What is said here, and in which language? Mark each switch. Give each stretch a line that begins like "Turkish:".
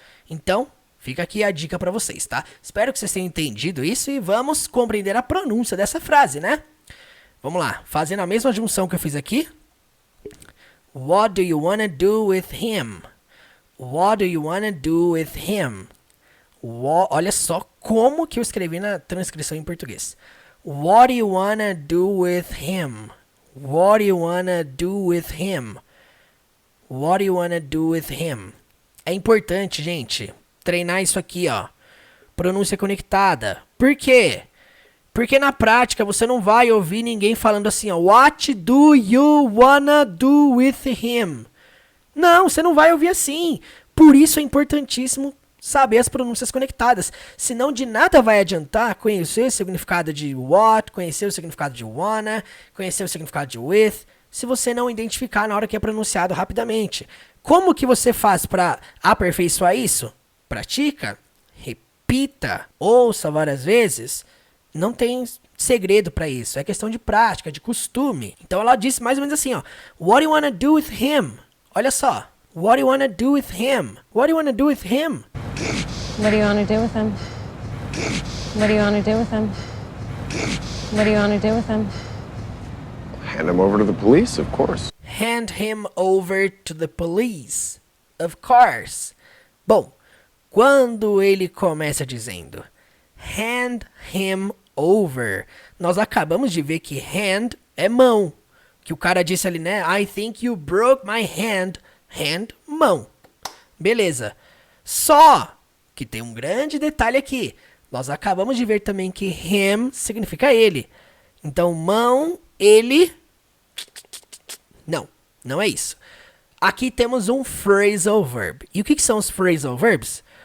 Portuguese: Então, fica aqui a dica pra vocês, tá? Espero que vocês tenham entendido isso e vamos compreender a pronúncia dessa frase, né? Vamos lá, fazendo a mesma junção que eu fiz aqui.
English: What do you wanna do with him? What do you wanna do with him?
Portuguese: Olha só como que eu escrevi na transcrição em português.
English: What do you wanna do with him? What do you wanna do with him? What do you wanna do with him?
Portuguese: É importante, gente, treinar isso aqui, ó. Pronúncia conectada. Por quê? Porque na prática você não vai ouvir ninguém falando assim, ó. What do you wanna do with him? Não, você não vai ouvir assim. Por isso é importantíssimo saber as pronúncias conectadas. Senão de nada vai adiantar conhecer o significado de what, conhecer o significado de wanna, conhecer o significado de with, se você não identificar na hora que é pronunciado rapidamente. Como que você faz para aperfeiçoar isso? Pratica, repita, ouça várias vezes. Não tem segredo para isso. É questão de prática, de costume. Então ela disse mais ou menos assim, ó.
English: What do you wanna do with him?
Portuguese: Olha só.
English: What do you wanna do with him? What do you wanna do with him? What do you want to do with him? What do you want to do with him? What do you want to do with him? Hand him over to the police, of course. Hand him over to the police. Of course.
Portuguese: Bom, quando ele começa dizendo
English: hand him over,
Portuguese: nós acabamos de ver que hand é mão. Que o cara disse ali, né?
English: I think you broke my hand.
Portuguese: Hand, mão. Beleza. Só que tem um grande detalhe aqui. Nós acabamos de ver também que him significa ele. Então, mão, ele... Não, não é isso. Aqui temos um phrasal verb. E o que são os phrasal verbs?